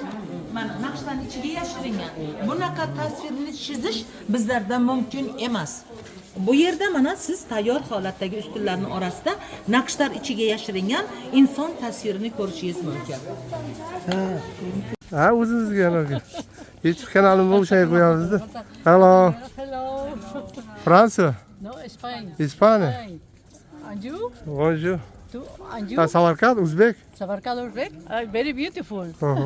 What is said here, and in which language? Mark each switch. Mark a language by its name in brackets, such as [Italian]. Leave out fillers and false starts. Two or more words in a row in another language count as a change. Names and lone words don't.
[Uzbek] Mana naqshlarning ichiga yashiringan. Bunaqa tasvirni chizish bizlarda mumkin emas. Bu yerda mana siz tayyor holatdagi ustunlarning orasida naqshlar ichiga yashiringan inson tasvirini ko'rishingiz mumkin. Ha, o'zingizga anaqa. YouTube kanalimga o'xshayib qo'yamizda. [English] Hello. Hello. Fransa. No, Spain. Hispania. And you? [French] Bonjour. [English] To and you? Samarkand, Uzbek. Samarkand Uzbek? Very beautiful. Uh-huh.